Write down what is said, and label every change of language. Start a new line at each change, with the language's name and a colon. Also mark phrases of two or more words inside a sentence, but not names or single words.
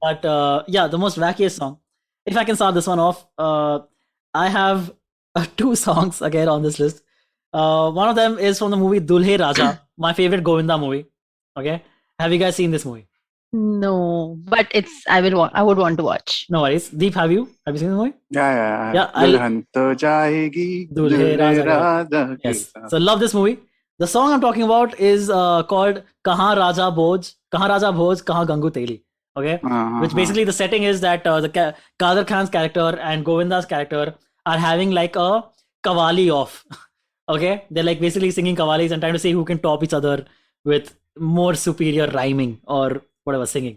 English: But the most wackiest song. If I can start this one off, I have 2 songs again on this list. One of them is from the movie Dulhe Raja, my favorite Govinda movie. Okay, have you guys seen this movie? No, but I would want to watch. No worries. Deep, have you seen the movie? Yeah.
Hindi: Dulhan तो जाएगी, दूल्हे राजा. राजा की
English: Yes.
Hindi: taraf.
English: So love this movie. The song I'm talking about is called Kahan Raja Bhoj, Kahan Gangu Teli. Okay, which basically the setting is that the Kader Khan's character and Govinda's character are having like a kawali off. Okay, they're like basically singing kawalis and trying to see who can top each other with more superior rhyming or whatever singing.